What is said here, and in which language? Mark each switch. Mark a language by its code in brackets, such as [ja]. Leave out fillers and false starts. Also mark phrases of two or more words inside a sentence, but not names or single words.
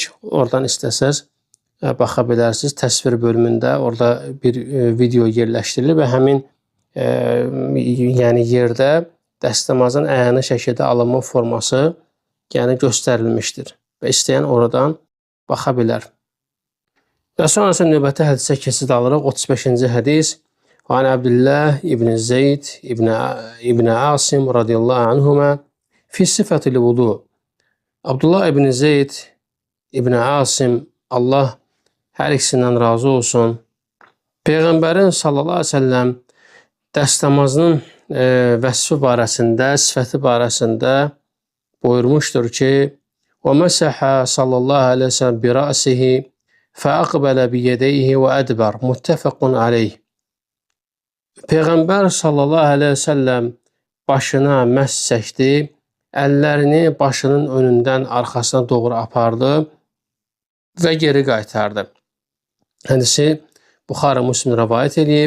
[az] Oradan istəsəz baxa bilərsiniz. Təsvir bölümündə orada bir video yerləşdirilir və həmin yəni yerdə dəstəmazın əyani şəkildə alınma forması yəni göstərilmişdir və istəyən oradan baxa bilər. Və sonrasında növbəti hədisə keçid alırıq. 35-ci hədis. [ar] عن عبد الله بن زيد بن عاصم رضي الله عنهما في صفة الوضوء. [az] Abdullah ibn Zeyd ibn Asim, Allah hər ikisindən razı olsun, Peyğəmbərin [ar] صلى الله عليه وسلم [az] dəstəmazının vəsfi barəsində, sifəti barəsində buyurmuşdur ki, [ar] وَمَسَحَ صلى الله عليه وسلم بِرَأْسِهِ فَأَقْبَلَ بِيَدَيْهِ وَأَدْبَرْ مُتَّفَقٌ عَلَيْهِ. [az] Peyğəmbər [ar] صلى الله عليه وسلم [az] başına məhs çəkdi, əllərini başının önündən arxasına doğru apardı və geri qaytardı. Hədisi Buxari Müslim rəvayət edib.